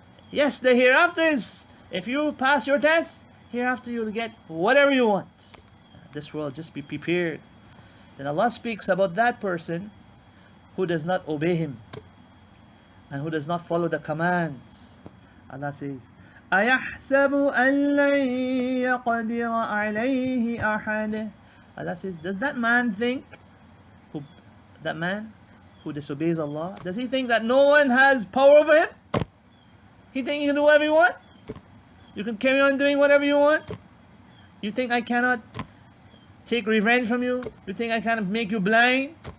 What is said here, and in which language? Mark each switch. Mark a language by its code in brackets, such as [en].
[en] Yes, the hereafter is, if you pass your test, hereafter you'll get whatever you want. This world, just be prepared. Then Allah speaks about that person who does not obey Him and who does not follow the commands. Allah says, [ar] أَيَحْسَبُ أَن لَّن يَقْدِرَ عَلَيْهِ أَحَدٌ. [en] Allah says, does that man think, that man who disobeys Allah, does he think that no one has power over him? He think he can do whatever you want? You can carry on doing whatever you want? You think I cannot take revenge from you? You think I can't make you blind?